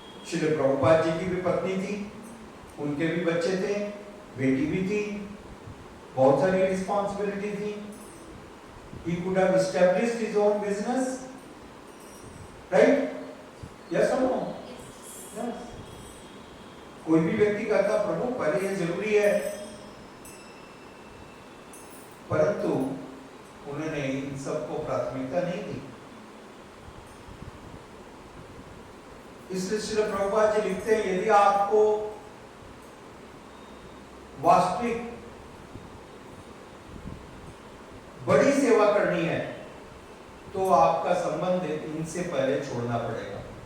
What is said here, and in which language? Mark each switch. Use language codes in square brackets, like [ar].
[hi] श्रील प्रभुपाद जी की भी पत्नी थी, उनके भी बच्चे थे, बेटी भी थी, बहुत सारी रिस्पॉन्सिबिलिटी थी। [en] He could have established his own business, right? Yes or no? Yes. [hi] कोई भी व्यक्ति कहता प्रभु पहले ये जरूरी है, परंतु उन्होंने इन सबको प्राथमिकता नहीं दी। इसलिए श्रील प्रभुपाद जी लिखते हैं, यदि आपको वास्तविक बड़ी सेवा करनी है तो आपका संबंध इनसे पहले छोड़ना पड़ेगा।